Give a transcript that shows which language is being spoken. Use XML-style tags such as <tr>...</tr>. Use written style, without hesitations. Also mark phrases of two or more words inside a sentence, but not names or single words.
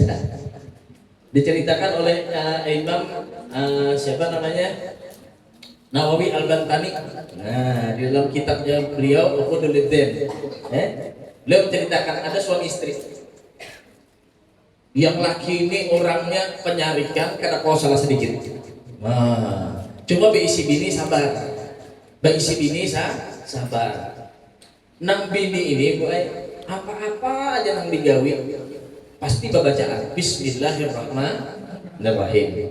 <id>Diceritakan oleh Imam siapa namanya? Nawawi Al-Bantani. Nah, di dalam kitabnya beliau Uquduluddin. Beliau menceritakan ada suami istri. Yang laki ini orangnya penyarikan karena kalau salah sedikit.</id> <bjn>Nah, cuma beisi bini sabar. Beisi bini sabar. Nang bini ini boy, apa-apa aja nang digawi pasti bacaan Bismillahirrahmanirrahim.</bjn>